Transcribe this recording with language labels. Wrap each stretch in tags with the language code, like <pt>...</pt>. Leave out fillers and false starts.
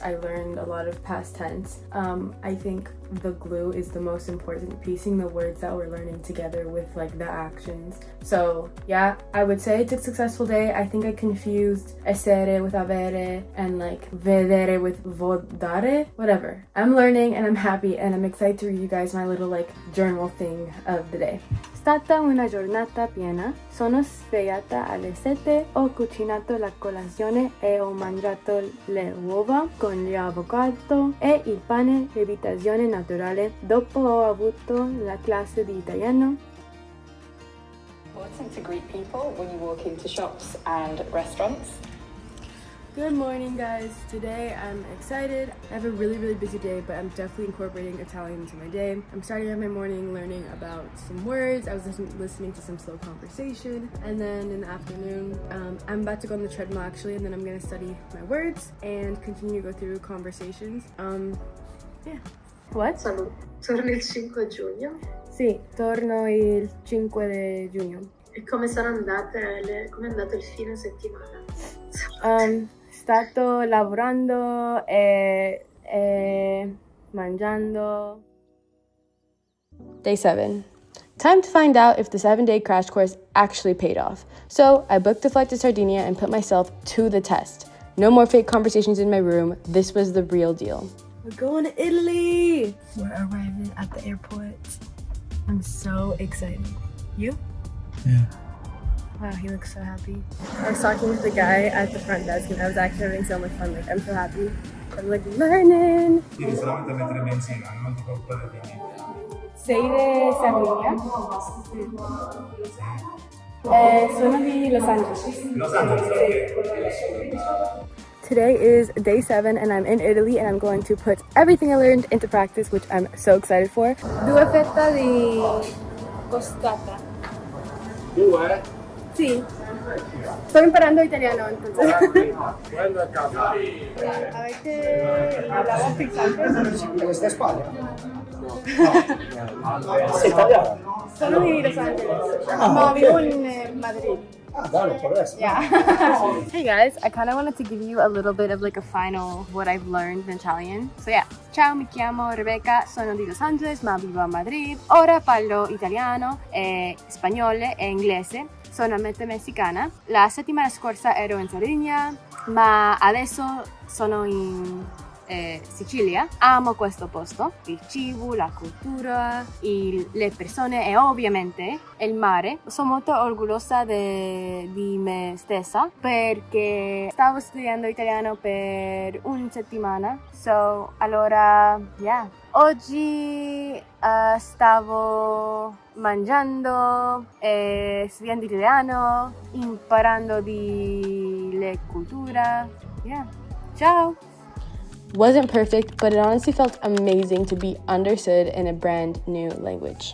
<en>I learned a lot of past tense. I think the glue is the most important, piecing the words that we're learning together with like the actions. So yeah, I would say it's a successful day. I think I confused essere with avere and like vedere with vodare, whatever. I'm learning and I'm happy and I'm excited to read you guys my little like journal thing of the day.</en> <it>Stata una giornata piena, sono svegliata alle 7, ho cucinato la colazione e ho mangiato le uova con l'avocado e il pane lievitazione naturale. Dopo ho avuto la classe di italiano.</it> <en>Important to greet people when you walk into shops and restaurants. Good morning, guys. Today I'm excited. I have a really busy day, but I'm definitely incorporating Italian into my day. I'm starting out my morning learning about some words. I was listening to some slow conversation, and then in the afternoon I'm about to go on the treadmill actually, and then I'm gonna study my words and continue to go through conversations. Yeah. What?</en> <it>Torni il 5 giugno? Sì, torno il 5 di giugno. E come come è andato il fine settimana? Stato lavorando e mangiando.</it> <en>Day 7. Time to find out if the 7-day crash course actually paid off. So I booked a flight to Sardinia and put myself to the test. No more fake conversations in my room. This was the real deal. We're going to Italy! We're arriving at the airport. I'm so excited. You? Yeah. Wow, he looks so happy. I was talking to the guy at the front desk and I was actually having so much fun. Like, I'm so happy. I'm like learning.</en> <it>Devi solamente mettere benzina, non ti preoccupare di niente. Sei di Sardinia? Sono di Los Angeles. Los Angeles, ok.</it> <en>Today is day 7 and I'm in Italy and I'm going to put everything I learned into practice, which I'm so excited for.</en> <it>2 fette di costata. 2? Sì. Sto imparando italiano, entonces. Quello è casa. Avete l'agua frizzante? Questa è Spagna? Sei italiano? Sono di Los Angeles, ma vivo in Madrid.</it> <es>Dale, por eso. Yeah.</es> <en>Hey guys, I kind of wanted to give you a little bit of like a final what I've learned in Italian.</en> <it>So yeah, ciao, mi chiamo Rebecca, sono di Los Angeles, ma vivo a Madrid. Ora parlo italiano, spagnolo e inglese. Sono metà messicana. La settimana scorsa ero in Sardinia, ma adesso sono in Sicilia. Amo questo posto, il cibo, la cultura, le persone e ovviamente il mare. Sono molto orgogliosa di me stessa perché stavo studiando italiano per una settimana. So, allora, yeah. Oggi stavo mangiando, studiando italiano, imparando di le culture. Yeah. Ciao!</it> <en>Wasn't perfect, but it honestly felt amazing to be understood in a brand new language.</en>